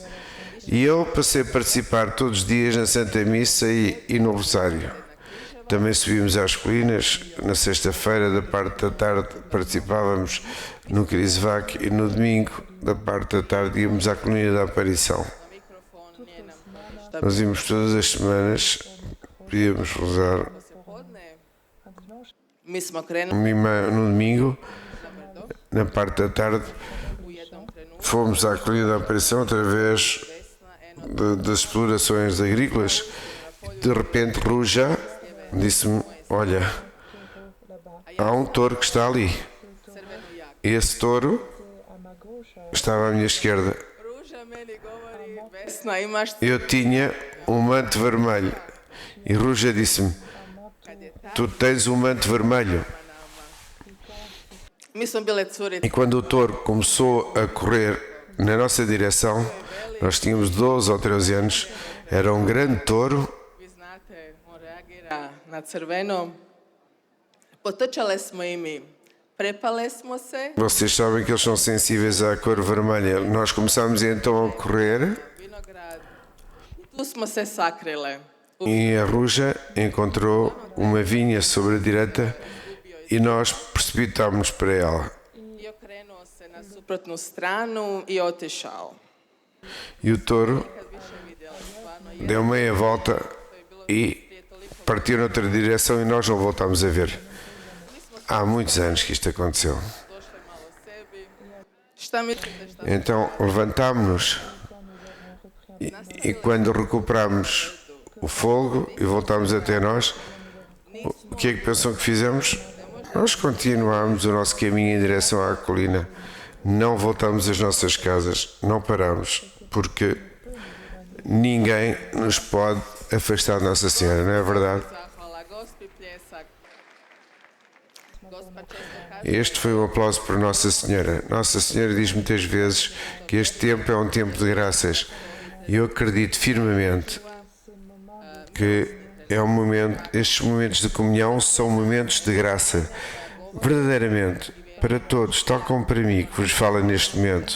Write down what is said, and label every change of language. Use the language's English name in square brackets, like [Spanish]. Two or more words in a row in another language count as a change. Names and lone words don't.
[Portuguese] E eu passei a participar todos os dias na Santa Missa e no Rosário. Também subimos às colinas, na sexta-feira, da parte da tarde, participávamos no Crisvac e no domingo, da parte da tarde, íamos à colina da Aparição. [Croatian] Mikrofon nije nam [Portuguese] Nós íamos todas as semanas, podíamos rezar [Croatian] podne. Mi smo krenuli [Portuguese] no domingo, na parte da tarde, [Croatian] u jednom trenutku [Portuguese] fomos à colina da Aparição através das explorações agrícolas. De repente, Ruja disse-me, olha, há um touro que está ali. Esse touro estava à minha esquerda. [Croatian] Ruža meni govori, Vesna imaš [Portuguese] Eu tinha um manto vermelho. E Ruja disse-me, tu tens um manto vermelho. [Croatian] Mi smo bile curice. [Portuguese] E quando o touro começou a correr na nossa direção, nós tínhamos 12 ou 13 anos, era um grande touro. [Croatian] Vi znate, on reagira na crveno. Potrčale smo i mi. Prepale smo se. [Portuguese] Vocês sabem que eles são sensíveis à cor vermelha. Nós começámos então a correr [Croatian] Vinograd. Tu smo se sakrile. [Portuguese] e a Ruja encontrou uma vinha sobre a direita e nós precipitámos para ela. [Croatian] I okrenuo se na suprotnu stranu i otišao. [Portuguese] E o touro [Croatian] Kad više vidjela, stvarno je. [Portuguese] deu meia volta e partiu noutra direção e nós não voltámos a ver. Há muitos anos que isto aconteceu. [Croatian] Došli malo sebi. Šta mislite šta? [Portuguese] Então levantámos-nos e quando recuperámos o fogo e voltámos até nós, o que é que pensam que fizemos? Nós continuámos o nosso caminho em direção à colina. Não voltámos às nossas casas, não parámos, porque ninguém nos pode afastar de Nossa Senhora, não é verdade? [Croatian] Zahvala Gospi, pljesak. Gospa često kaže [Portuguese] Este foi um aplauso para Nossa Senhora. Nossa Senhora diz muitas vezes que este tempo é um tempo de graças. E eu acredito firmemente que estes momentos de comunhão são momentos de graça. Verdadeiramente, para todos, tal como para mim, que vos fala neste momento.